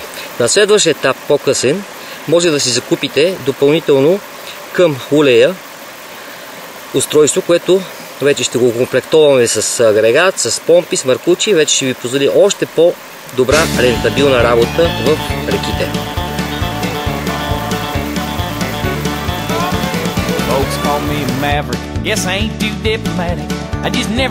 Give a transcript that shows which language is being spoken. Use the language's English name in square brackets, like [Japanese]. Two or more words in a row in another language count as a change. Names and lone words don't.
[Bulgarian] На следващ етап, по-късен, може да си закупите допълнително към улея устройство, което вече ще го комплектоваме с агрегат, с помпи, с маркучи, вече ще ви позволи още по-добра рентабилна работа в реките. [English] Folks call me a maverick. Guess I ain't too diplomatic. I just never